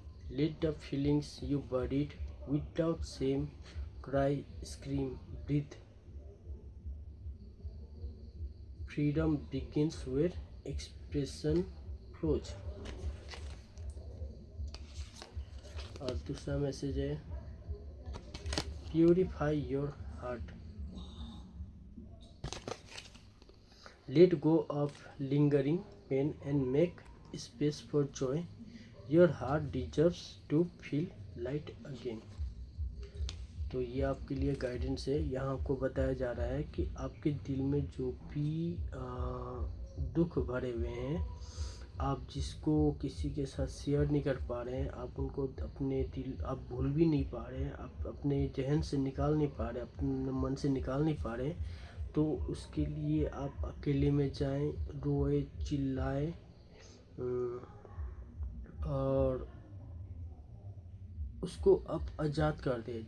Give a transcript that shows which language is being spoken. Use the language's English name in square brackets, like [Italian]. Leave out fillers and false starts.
[English] Let the feelings you buried without shame cry, scream, breathe. Freedom begins where expression flows. [Hindi] और दूसरा message है [English] Purify your heart. Let go of lingering pain and make space for joy. Your heart deserves to feel light again. [Hindi] तो ये आपके लिए guidance है. यहाँ आपको बताया जा रहा है कि आपके दिल में जो भी दुख भरे हुए हैं, आप जिसको किसी के साथ शेयर नहीं कर पा रहे हैं, आप उनको अपने दिल आप भूल भी नहीं पा रहे हैं, आप अपने जहन से निकाल नहीं पा रहे, अपने मन से निकाल नहीं पा रहे, तो उसके लिए आप अकेले में जाएं, रोए, चिल्लाएं और उसको आप आज़ाद कर दें.